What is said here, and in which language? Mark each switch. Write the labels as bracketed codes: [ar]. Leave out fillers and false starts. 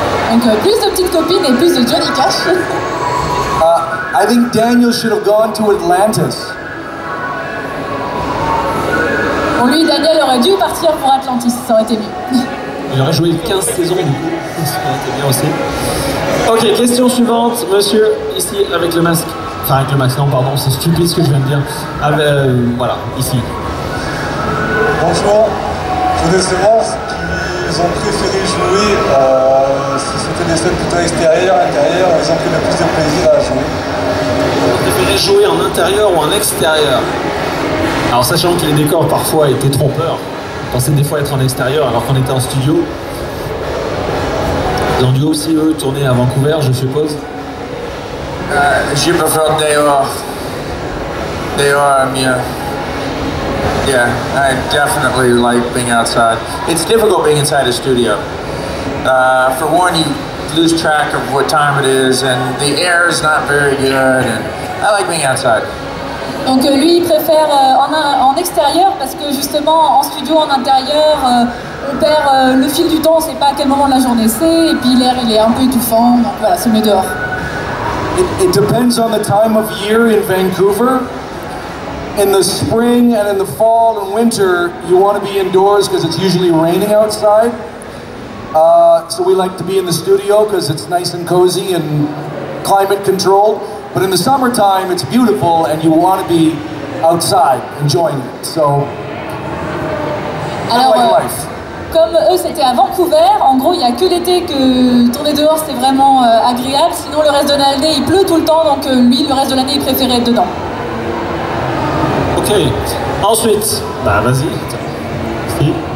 [fr] Donc plus de petites copines et plus de Johnny Cash. [en] I think Daniel should have gone to Atlantis. [fr] Pour lui, Daniel aurait dû partir pour Atlantis, ça aurait été mieux. Il aurait joué 15 saisons du coup, ça aurait été bien aussi. Ok, question suivante, monsieur, ici avec le masque. Enfin avec le masque, non pardon, c'est stupide ce que je viens de dire. Voilà, ici. Bonjour, je voulais savoir ce qu'ils ont préféré jouer, si c'était des scènes plutôt extérieures, intérieures, ils ont pris le plus de plaisir à jouer. Vous préférez jouer en intérieur ou en extérieur? Alors sachant que les décors parfois étaient trompeurs, on pensait des fois être en extérieur alors qu'on était en studio. Ils ont dû aussi eux tourner à Vancouver, je suppose. Je préfère dehors. Dehors, mieux. [en] Yeah, I definitely like being outside. It's difficult being inside a studio. For one, you lose track of what time it is, and the air is not very good, and I like being outside. [fr] Donc lui, il préfère en extérieur parce que justement, en studio, en intérieur, on perd le fil du temps, on ne sait pas à quel moment de la journée c'est, et puis l'air, il est un peu étouffant, donc voilà, c'est mieux dehors. [en] It depends on the time of year in Vancouver. In the spring and in the fall and winter, you want to be indoors because it's usually raining outside. So we like to be in the studio because it's nice and cozy and climate controlled. But in the summertime, it's beautiful and you want to be outside enjoying it. So, [fr] Alors, [en] like life. [fr] Comme eux c'était à Vancouver, en gros il n'y a que l'été que tourner dehors c'est vraiment agréable, sinon le reste de l'année il pleut tout le temps, donc lui le reste de l'année il préférait être dedans. Ok, ensuite, bah vas-y. Si.